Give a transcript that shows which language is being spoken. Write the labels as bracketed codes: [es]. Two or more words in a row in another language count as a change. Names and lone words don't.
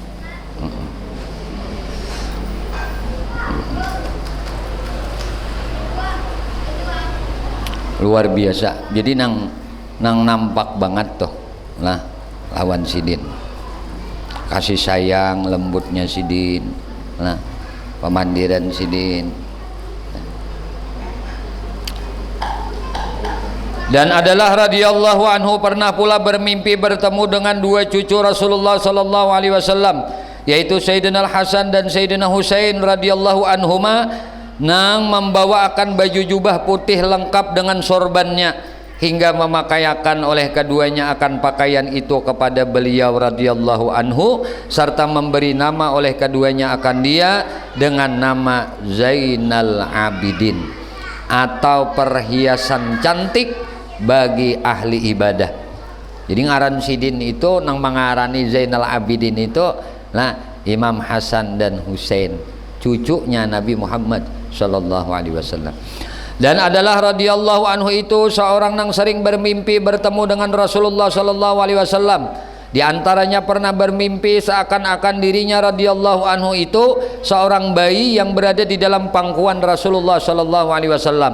[id] Luar biasa. [bjn] Jadi nang nampak banget tuh lah lawan Sidin. Kasih sayang lembutnya Sidin. Nah, pemandiran Sidin. [ms] Dan adalah [ar] رضي الله عنه [ms] pernah pula bermimpi bertemu dengan 2 cucu Rasulullah [ar] صلى الله عليه وسلم, [ms] yaitu Sayyidina Al-Hasan dan Sayyidina Husain [ar] رضي الله عنهما, [ms] nang membawa akan baju jubah putih lengkap dengan sorbannya, hingga memakaikan oleh keduanya akan pakaian itu kepada beliau [ar] رضي الله عنه, [ms] serta memberi nama oleh keduanya akan dia dengan nama Zainal Abidin, atau perhiasan cantik bagi ahli ibadah. [bjn] Jadi ngaran Sidin itu nang mengarani Zainal Abidin itu lah Imam Hasan dan Husain, cucunya Nabi Muhammad [ar] صلى الله عليه وسلم. [ms] Dan adalah [ar] رضي الله عنه [ms] itu seorang yang sering bermimpi bertemu dengan Rasulullah [ar] صلى الله عليه وسلم. [ms] Di antaranya pernah bermimpi seakan-akan dirinya [ar] رضي الله عنه [ms] itu seorang bayi yang berada di dalam pangkuan Rasulullah [ar] صلى الله عليه وسلم.